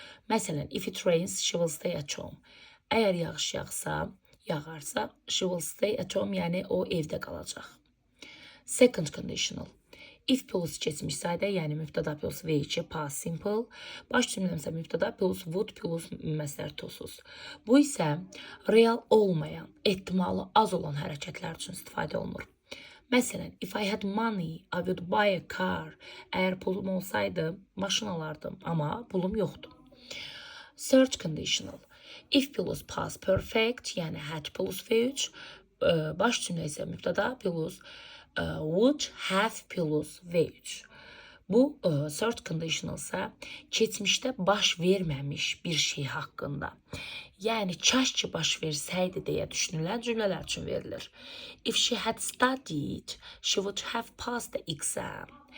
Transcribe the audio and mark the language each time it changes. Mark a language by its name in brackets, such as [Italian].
[English] Məsələn, if it rains, she will stay at home. [Azerbaijani] Əgər yağış yağarsa, [English] she will stay at home, [Azerbaijani] yəni o evdə qalacaq. [English] Second conditional, if plus [Azerbaijani] keçmiş sayda, yəni mübtəda plus V2 past simple, baş cümləmsə mübtəda plus would plus məzdər tozsuz. Bu isə real olmayan, ehtimalı az olan hərəkətlər üçün istifadə olunur. [English] Məsələn, if I had money, I would buy a car. [Azerbaijani] Əgər pulum olsaydı, maşın alardım, amma pulum yoxdur. [English] Third conditional, if plus past perfect, yəni had plus V3, [Azerbaijani] baş cümlə isə mübtəda [English] plus would have plus V3. [Azerbaijani] Bu third conditional isə keçmişdə baş verməmiş bir şey haqqında, yəni kaş ki baş versəydi deyə düşünülən cümlələr üçün verilir. [English] If she had studied, she would have passed the exam.